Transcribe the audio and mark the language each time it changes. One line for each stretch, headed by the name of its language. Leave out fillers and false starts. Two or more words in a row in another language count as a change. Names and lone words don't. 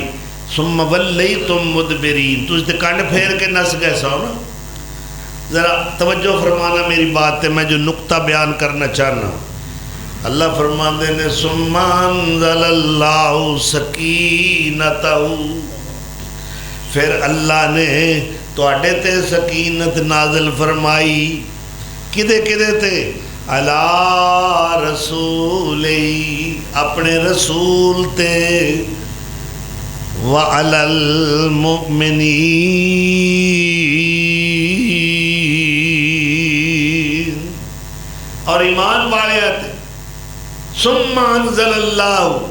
Arabic: ثم ولیتم مدبرین،
Punjabi: تجھ تے کنڈ پھیر کے نس گئے سو نا. ذرا توجہ فرمانا میری بات ہے، میں جو نقطہ بیان کرنا چاہنا. اللہ فرماندے نے
Arabic: ثم انزل اللہ سکینتہ،
Punjabi: پھر اللہ نے تواڈے تے سکینت نازل فرمائی کدے کدے تے
Arabic: علی رسولی
Punjabi: اپنے رسول تے
Arabic: وعلی المؤمنین
Punjabi: اور ایمان والے تے
Arabic: ثم انزل اللہ